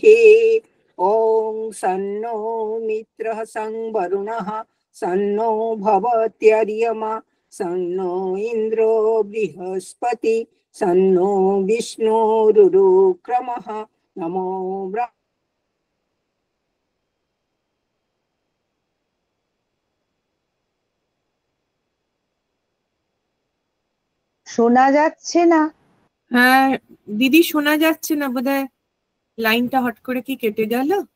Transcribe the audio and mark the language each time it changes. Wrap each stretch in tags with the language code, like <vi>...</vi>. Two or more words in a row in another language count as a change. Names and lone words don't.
<sa>ओम सन्नो मित्रः संवरुणः सन्नो भवत्यर्यमा सन्नो इंद्रो बृहस्पति सन्नो विष्णुरुक्रमः नमो ब्रह्म।</sa> <bn>শোনা যাচ্ছে না? হ্যাঁ দিদি, শোনা যাচ্ছে না, বোধহয় লাইনটা হট করে কি কেটে গেল।</bn>